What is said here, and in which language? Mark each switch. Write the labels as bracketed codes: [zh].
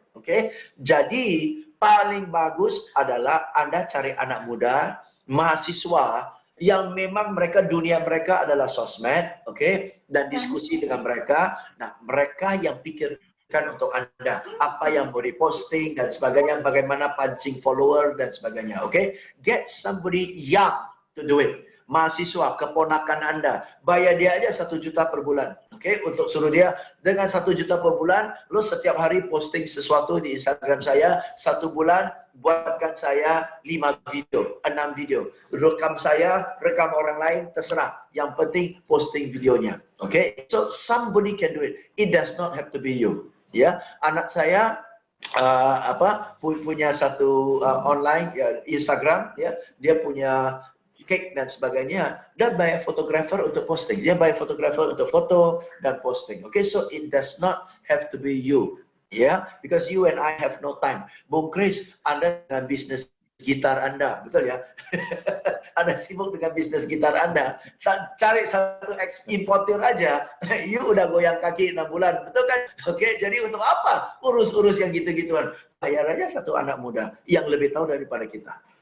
[id] Oke, jadi paling bagus adalah Anda cari anak muda, mahasiswa yang memang dunia mereka adalah sosmed, oke, dan diskusi dengan mereka. Nah, mereka yang pikirkan untuk Anda apa yang mau diposting dan sebagainya, bagaimana pancing follower dan sebagainya, oke. [en] Get somebody young to do it. [id] Mahasiswa, keponakan Anda, bayar dia aja 1 juta per bulan, oke, untuk suruh dia dengan 1 juta per bulan, lo setiap hari posting sesuatu di Instagram saya, 1 bulan buatkan saya 5 video, 6 video, rekam orang lain, terserah, yang penting posting videonya, oke. [en] So somebody can do it, it does not have to be you, ya. [id] Anak saya punya satu online ya, Instagram, ya, dia punya cake dan sebagainya, dan bayar fotografer untuk posting. Dia bayar fotografer untuk foto dan posting. [en] Okay, so it does not have to be you. Yeah, because you and I have no time. [id] Bung Chris, Anda dengan bisnis gitar Anda, betul ya? Anda sibuk dengan bisnis gitar Anda. Cari satu importir aja, you udah goyang kaki 6 bulan, betul kan? Oke, jadi untuk apa? Urus-urus yang gitu-gituan. Bayar aja satu anak muda yang lebih tahu daripada kita.